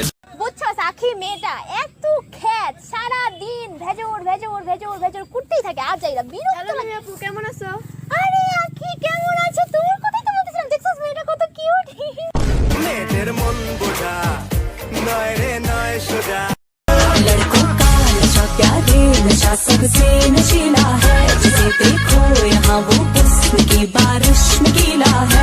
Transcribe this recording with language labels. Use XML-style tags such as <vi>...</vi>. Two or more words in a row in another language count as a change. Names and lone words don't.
<bn>বুঝছো, সাক্ষী মেয়েটা এত খ্যাত, সারা দিন ভেজর ভেজর ভেজর ভেজর করতেই থাকে। আজ যাইরা বিরক্ত লাগে। আপু কেমন আছো? আরে আখি কেমন আছো? তোমার কথাই তো বলতেছিলাম। দেখছস মেয়েটা কত কিউট। মেয়েদের মন বোঝা নয় রে নয় সোজা।</bn> <hi>लड़कों का नशा प्यारे नशा सबसे नशीला है, जिसे देखो यहाँ वो हुस्न की बारिश में गीला है।</hi>